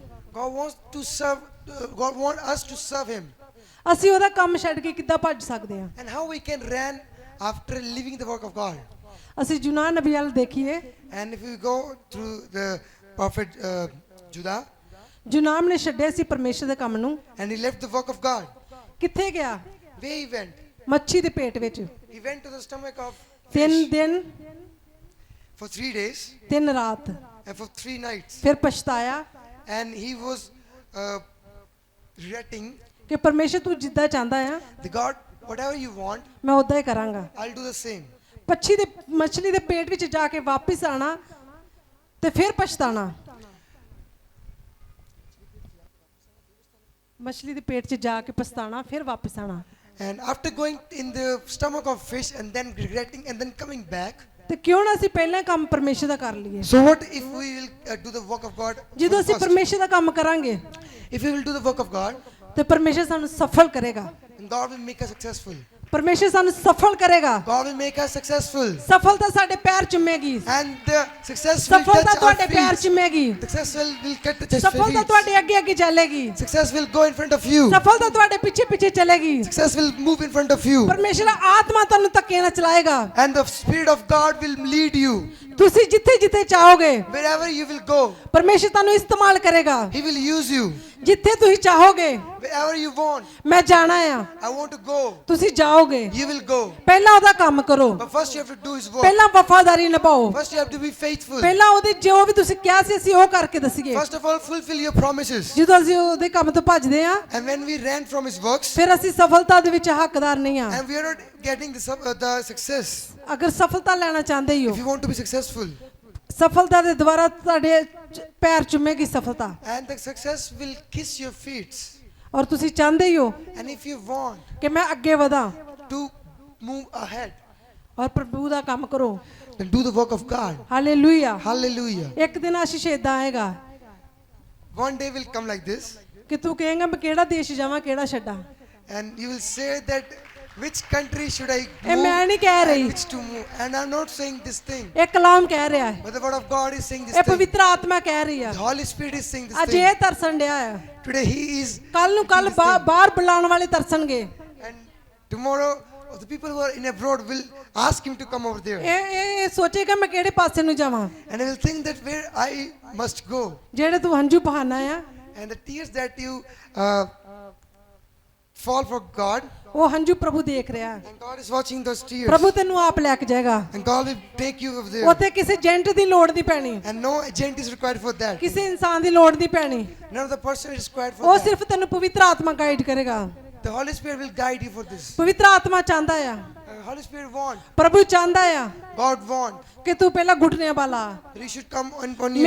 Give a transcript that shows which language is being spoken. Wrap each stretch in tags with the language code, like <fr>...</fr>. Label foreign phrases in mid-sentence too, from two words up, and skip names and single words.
<en>God wants to serve. God wants us to serve Him.</en> <pa>ਅਸੀਂ ਉਹਦਾ ਕੰਮ ਛੱਡ ਕੇ ਕਿੱਦਾਂ ਭੱਜ ਸਕਦੇ ਹਾਂ?</pa> <en>And how we can run after leaving the work of God.</en> <pa>ਅਸੀਂ ਜੁਨਾ ਨਬੀ ਵੱਲ ਦੇਖੀਏ।</pa> <en>And if we go through the prophet Judah,</en> <pa>ਜੁਨਾਮ ਨੇ ਛੱਡਿਆ ਸੀ ਪਰਮੇਸ਼ਰ ਦੇ ਕੰਮ ਨੂੰ।</pa> <en>and he left the work of God.</en> <pa>ਕਿੱਥੇ ਗਿਆ?</pa> <en>Where he went?</en> <pa>ਮੱਛੀ ਦੇ ਪੇਟ ਵਿੱਚ</pa> <en>He went to the stomach of 3 fish</en> <pa>ਦਿਨ</pa> <en>for 3 days</en> <pa>3 ਰਾਤ,</pa> <en>and for 3 nights.</en> <pa>ਫਿਰ ਪਛਤਾਇਆ</pa> <en>And he was regretting</en> <pa>ਕਿ ਪਰਮੇਸ਼ਰ ਤੂੰ ਜਿੱਦਾਂ ਚਾਹੁੰਦਾ ਆ</pa> <en>the God, whatever you want,</en> <pa>ਮੈਂ ਉਦਾਂ ਹੀ ਕਰਾਂਗਾ।</pa> <en>I'll do the same.</en> <pa>ਮੱਛਲੀ ਦੇ ਪੇਟ ਵਿੱਚ ਜਾ ਕੇ ਵਾਪਿਸ ਆਣਾ ਤੇ ਫਿਰ ਪਛਤਾਣਾ। ਮੱਛਲੀ ਦੇ ਪੇਟ 'ਚ ਜਾ ਕੇ ਪਛਤਾਣਾ ਫਿਰ ਵਾਪਿਸ ਆਣਾ।</pa> <en>And after going in the stomach of fish and then regretting and then coming back,</en> <pa>ਤੇ ਕਿਉਂ ਨਾ ਅਸੀਂ ਪਹਿਲਾਂ ਕੰਮ ਪਰਮੇਸ਼ਰ ਦਾ ਕਰ ਲਈਏ?</pa> <en>so what if we will do the work of God</en> <pa>ਜਦੋਂ ਅਸੀਂ</pa> <en>first?</en> <pa>ਪਰਮੇਸ਼ਰ ਦਾ ਕੰਮ ਕਰਾਂਗੇ</pa> <en>If we will do the work of God,</en> <pa>ਤੇ ਪਰਮੇਸ਼ਰ ਸਾਨੂੰ ਸਫਲ ਕਰੇਗਾ।</pa> <en>and God will make us successful.</en> <pa>ਪਰਮੇਸ਼ਰ ਸਾਨੂੰ ਸਫਲ ਕਰੇਗਾ।</pa> <en>God will make us successful.</en> <pa>ਸਫਲਤਾ ਸਾਡੇ ਪੈਰ ਚੁੰਮੇਗੀ।</pa> <en>And the success will</en> <pa>ਸਫਲਤਾ</pa> <en>touch our</en> <pa>ਤੁਹਾਡੇ ਪੈਰ</pa> <en>feet.</en> <pa>ਚੁੰਮੇਗੀ।</pa> <en>Success will touch our</en> <pa>ਸਫਲਤਾ</pa> <en>feet.</en> <pa>ਤੁਹਾਡੇ ਅੱਗੇ ਅੱਗੇ ਚੱਲੇਗੀ।</pa> <en>Success will go in front of you.</en> <pa>ਸਫਲਤਾ ਤੁਹਾਡੇ ਪਿੱਛੇ ਪਿੱਛੇ ਚੱਲੇਗੀ।</pa> <en>Success will move in front of you.</en> <pa>ਪਰਮੇਸ਼ਰ ਆਤਮਾ ਤੁਹਾਨੂੰ ਧੱਕੇ ਨਾਲ ਚਲਾਏਗਾ।</pa> <en>And the Spirit of God will lead you.</en> <pa>ਤੁਸੀਂ ਜਿੱਥੇ ਜਿੱਥੇ ਚਾਹੋਗੇ</pa> <en>Wherever you will go,</en> <pa>ਪਰਮੇਸ਼ਰ ਤੁਹਾਨੂੰ ਇਸਤੇਮਾਲ ਕਰੇਗਾ।</pa> <en>He will use you.</en> <pa>ਜਿੱਥੇ ਤੁਸੀਂ ਚਾਹੋਗੇ</pa> <en>Wherever you want,</en> <pa>ਮੈਂ ਜਾਣਾ ਆ,</pa> <en>I want to go.</en> <pa>ਤੁਸੀਂ ਜਾਓਗੇ।</pa> <en>You will go.</en> <pa>ਪਹਿਲਾਂ ਉਹਦਾ ਕੰਮ ਕਰੋ,</pa> <en>But first you have to do His work.</en> <pa>ਪਹਿਲਾਂ ਵਫਾਦਾਰੀ ਨਿਭਾਓ,</pa> <en>First you have to be faithful.</en> <pa>ਪਹਿਲਾਂ ਉਹਦੇ ਜੋ ਵੀ ਤੁਸੀਂ ਕਿਹਾ ਸੀ ਅਸੀਂ ਉਹ ਕਰਕੇ ਦੱਸੀਏ।</pa> <en>First of all, fulfill your promises.</en> <pa>ਜਦੋਂ ਅਸੀਂ ਉਹਦੇ ਕੰਮ ਤੋਂ ਭੱਜਦੇ ਆ</pa> <en>And when we ran from His works,</en> <pa>ਫਿਰ ਅਸੀਂ ਸਫਲਤਾ ਦੇ ਵਿੱਚ ਹੱਕਦਾਰ ਨਹੀਂ ਆ।</pa> <en>and we are not getting the success.</en> <pa>ਅਗਰ ਸਫਲਤਾ ਲੈਣਾ ਚਾਹੁੰਦੇ ਹੋ,</pa> <en>If you want to be successful,</en> <pa>ਸਫਲਤਾ ਦੇ ਦੁਆਰਾ ਤੁਹਾਡੇ ਪੈਰ ਚੁੰਮੇਗੀ ਸਫਲਤਾ।</pa> <en>and the success will kiss your feet.</en> <pa>ਔਰ ਤੁਸੀਂ ਚਾਹੁੰਦੇ ਹੋ</pa> <en>And if you want</en> <pa>ਕਿ ਮੈਂ ਅੱਗੇ ਵਧਾਂ</pa> <en>to move ahead,</en> <pa>ਔਰ ਪ੍ਰਭੂ ਦਾ ਕੰਮ ਕਰੋ।</pa> <en>then do the work of God.</en> <pa>ਹਾਲੇਲੂਇਆ।</pa> <en>Hallelujah.</en> <pa>ਇੱਕ ਦਿਨ ਆਸ਼ੀਸ਼ ਏਦਾਂ ਆਏਗਾ</pa> <en>One day will come like this,</en> <pa>ਕਿ ਤੂੰ ਕਹੇਂਗਾ ਮੈਂ ਕਿਹੜਾ ਦੇਸ਼ ਜਾਵਾਂ ਕਿਹੜਾ ਛੱਡਾਂ।</pa> <en>and you will say that which country should I</en> <pa>ਇਹ</pa> <en>move</en> <pa>ਮੈਂ ਨਹੀਂ ਕਹਿ</pa> <en>and</en> <pa>ਰਹੀ,</pa> <en>which to move. And I'm not saying this thing,</en> <pa>ਇਹ ਕਲਾਮ ਕਹਿ ਰਿਹਾ ਹੈ,</pa> <en>but the word of God is saying this</en> <pa>ਇਹ</pa> <en>thing.</en> <pa>ਪਵਿੱਤਰ ਆਤਮਾ ਕਹਿ ਰਹੀ ਆ।</pa> <en>The Holy Spirit is saying this</en> <pa>ਅੱਜ</pa> <en>thing.</en> <pa>ਇਹ ਤਰਸਣ ਡਿਆ ਆ,</pa> <en>Today He is,</en> <pa>ਕੱਲ ਨੂੰ ਕੱਲ ਬਾਹਰ ਬੁਲਾਉਣ ਵਾਲੇ ਤਰਸਣਗੇ।</pa> <en>and tomorrow the people who are in abroad will ask Him to come over there,</en> <pa>ਇਹ ਸੋਚੇਗਾ ਮੈਂ ਕਿਹੜੇ ਪਾਸੇ ਨੂੰ ਜਾਵਾਂ।</pa> <en>and He will think that where I must go.</en> <pa>ਜਿਹੜੇ ਤੂੰ ਹੰਝੂ ਬਹਾਨਾ ਆ</pa> <en>And the tears that you fall for God,</en> <pa>ਉਹ ਹੰਝੂ ਪ੍ਰਭੂ ਦੇਖ ਰਿਹਾ ਹੈ।</pa> <en>and God is watching those tears,</en> <pa>ਪ੍ਰਭੂ ਤੈਨੂੰ ਆਪ ਲੈ ਕੇ ਜਾਏਗਾ।</pa> <en>and God will take you over there,</en> <pa>ਉੱਥੇ ਕਿਸੇ ਏਜੰਟ ਦੀ ਲੋੜ ਨਹੀਂ ਪੈਣੀ,</pa> <en>and no agent is required for that.</en> <pa>ਕਿਸੇ ਇਨਸਾਨ ਦੀ ਲੋੜ ਨਹੀਂ ਪੈਣੀ।</pa> <en>None of the person is required for</en> <pa>ਉਹ</pa> <en>that.</en> <pa>ਸਿਰਫ ਤੈਨੂੰ ਪਵਿੱਤਰ ਆਤਮਾ ਗਾਈਡ ਕਰੇਗਾ।</pa> <en>The Holy Spirit will guide you for this.</en> <pa>ਪਵਿੱਤਰ ਆਤਮਾ ਚਾਹੁੰਦਾ ਆ,</pa> <en>Holy Spirit want,</en> <pa>ਪ੍ਰਭੂ ਚਾਹੁੰਦਾ ਆ</pa> <en>God want,</en> <pa>ਕਿ ਤੂੰ ਪਹਿਲਾਂ ਘੁਟਨਿਆਂ ਵਾਲਾ</pa> <en>that you should come on your</en>